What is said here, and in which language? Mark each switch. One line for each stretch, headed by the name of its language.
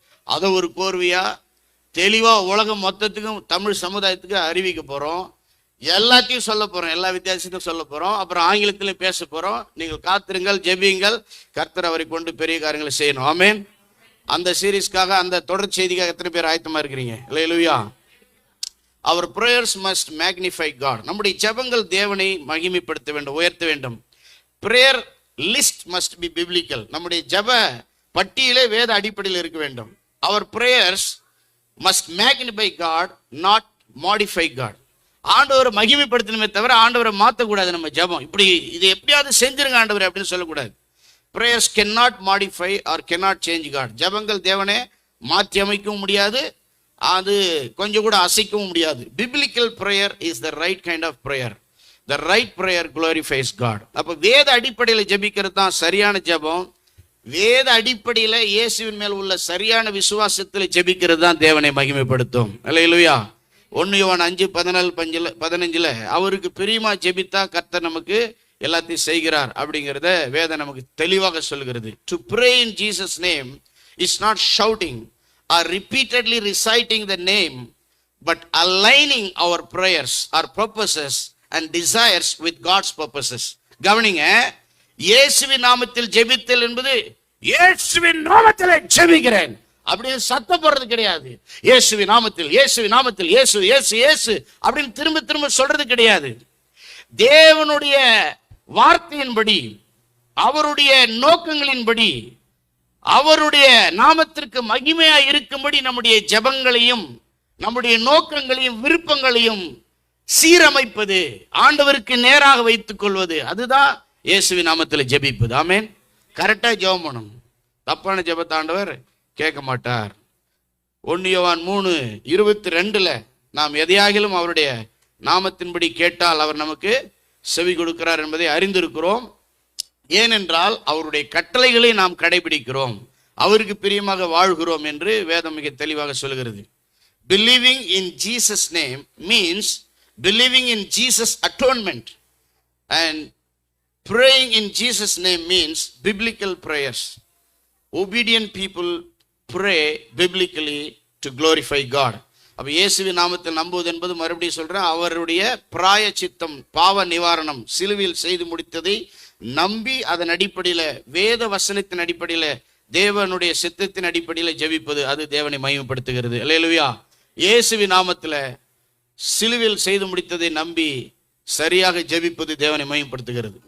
Tamil: அதை ஒரு கோர்வையா தெளிவா உலகம் மொத்தத்துக்கும் தமிழ் சமுதாயத்துக்கு அறிவிக்க போறோம். எல்லாத்தையும் சொல்ல போறோம், எல்லா வித்தியாசத்தையும் சொல்ல போறோம். அப்புறம் ஆங்கிலத்திலும் பேச போறோம். நீங்கள் காத்திருங்கள், ஜெபியுங்கள், கர்த்தர் அவரை கொண்டு பெரிய காரியங்களை செய்யணும். ஆமென். அந்த சீரீஸ்க்காக, அந்த தொடர் செய்திக்காக எத்தனை பேர் ஆயத்தமா இருக்கிறீங்க? அல்லேலூயா.
English: அவர் prayers must magnify God.
Tamil: நம்முடைய ஜெபங்கள் தேவனை மகிமைப்படுத்த வேண்டும், உயர்த்த வேண்டும்.
English: prayer list must be biblical.
Tamil: நம்முடைய ஜெப பட்டியலே வேத அடிப்படையில் இருக்க வேண்டும்.
English: our prayers must magnify God, not modify God.
Tamil: ஆண்டவரை மகிமைப்படுத்தணுமே தவிர ஆண்டவரை மாற்றக்கூடாது. நம்ம ஜெபம் இப்படி இது எப்படியாவது செஞ்சிருங்க ஆண்டவரை அப்படின்னு சொல்லக்கூடாது.
English: prayers cannot modify or cannot change God.
Tamil: ஜெபங்கள் தேவனே மாற்றி அமைக்கவும் முடியாது, அது கொஞ்சம் கூட அசைக்கவும் முடியாது.
English: biblical prayer is the right kind of prayer. the right prayer glorifies God.
Tamil: அப்ப வேத அடிப்படையில் ஜெபிக்கிறது தான் சரியான ஜெபம். வேத அடிப்படையில் இயேசுவின் மேல் உள்ள சரியான விசுவாசத்தில் ஜெபிக்கிறது தான் தேவனை மகிமைப்படுத்தும். அல்லேலூயா. 1 யோவான் 5:14-15 அவருக்கு பிரியமா ஜெபித்தா கர்த்தர் நமக்கு எல்லாத்தையும் செய்கிறார் அப்படிங்கிறத வேதம் நமக்கு தெளிவாக சொல்கிறது.
English: to pray in Jesus name is not shouting or repeatedly reciting the name, but aligning our prayers, our purposes and desires with God's purposes.
Tamil: கவனிங்க, இயேசுவின் நாமத்தில் ஜெபித்தல் என்பது இயேசுவின் நாமத்தில் ஜெபிக்கிறேன் அப்படின்னு சத்தம் போடுறது கிடையாது. இயேசுவின் நாமத்தில், இயேசுவின் நாமத்தில், இயேசு இயேசு இயேசு அப்படின்னு திரும்ப திரும்ப சொல்றது கிடையாது. தேவனுடைய வார்த்தையின்படி, அவருடைய நோக்கங்களின்படி, அவருடைய நாமத்திற்கு மகிமையா இருக்கும்படி நம்முடைய ஜெபங்களையும் நம்முடைய நோக்கங்களையும் விருப்பங்களையும் சீரமைப்பது, ஆண்டவருக்கு நேராக வைத்துக் கொள்வது, அதுதான் இயேசுவின் நாமத்தில் ஜெபிப்பது. ஆமென். கரெக்டா ஜெபம் பண்ணணும். தப்பான ஜெபத்தை ஆண்டவர் கேட்க மாட்டார். 1 யோவான் 3:22 நாம் எதையாகிலும் அவருடைய நாமத்தின்படி கேட்டால் அவர் நமக்கு செவி கொடுக்கிறார் என்பதை அறிந்திருக்கிறோம். ஏனென்றால் அவருடைய கட்டளைகளை நாம் கடைபிடிக்கிறோம், அவருக்கு பிரியமாக வாழ்கிறோம் என்று வேதம் மிக தெளிவாக சொல்கிறது.
English: Believing in Jesus name means believing in Jesus atonement, and praying in Jesus name means biblical prayers. Obedient people pray biblically to glorify God.
Tamil: அப்ப இயேசுவின் நாமத்தில் நம்புவது என்பது, மறுபடியும் சொல்றேன், அவருடைய பிராயச்சித்தம், பாவ நிவாரணம், சிலுவையில் செய்து முடித்ததை நம்பி அதன் அடிப்படையில், வேத வசனத்தின் அடிப்படையில், தேவனுடைய சித்தத்தின் அடிப்படையில் ஜெபிப்பது, அது தேவனை மகிமைப்படுத்துகிறது. அல்லேலூயா. இயேசுவின் நாமத்தில் சிலுவையில் செய்து முடித்ததை நம்பி சரியாக ஜெபிப்பது தேவனை மகிமைப்படுத்துகிறது.